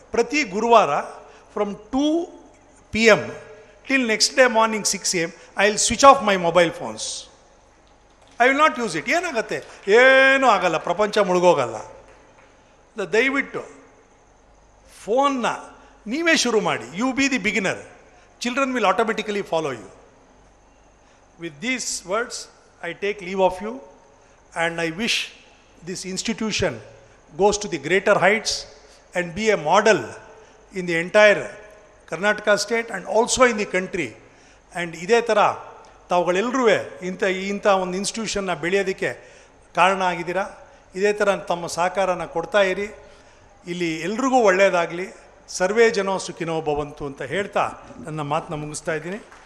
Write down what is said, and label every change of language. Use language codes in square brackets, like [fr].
[kn] ಪ್ರತಿ ಗುರುವಾರ [en] From 2 PM till next day morning 6 AM I will switch off my mobile phones. I will not use it. [kn] ಏನಾಗುತ್ತೆ? ಏನೂ ಆಗಲ್ಲ, ಪ್ರಪಂಚ ಮುಳುಗೋಗಲ್ಲ. ದಯವಿಟ್ಟು ಫೋನ್ನ ನೀವೇ ಶುರು ಮಾಡಿ. [en] You be the beginner, children will automatically follow you. With these words I take leave of you, and I wish this institution goes to the greater heights and be a model in the entire Karnataka state and also in the country. [kn] And ಇದೇ ಥರ ತಾವುಗಳೆಲ್ಲರೂ ಇಂಥ ಒಂದು ಇನ್ಸ್ಟಿಟ್ಯೂಷನ್ನ ಬೆಳೆಯೋದಕ್ಕೆ ಕಾರಣ ಆಗಿದ್ದೀರಾ. ಇದೇ ಥರ ತಮ್ಮ ಸಹಕಾರನ ಕೊಡ್ತಾ ಇರಿ. ಇಲ್ಲಿ ಎಲ್ರಿಗೂ ಒಳ್ಳೆಯದಾಗಲಿ. [sa] ಸರ್ವೇ ಜನೋ ಸುಖಿನೋ ಭವಂತು [kn] ಅಂತ ಹೇಳ್ತಾ ನನ್ನ ಮಾತನ್ನ ಮುಗಿಸ್ತಾ ಇದ್ದೀನಿ.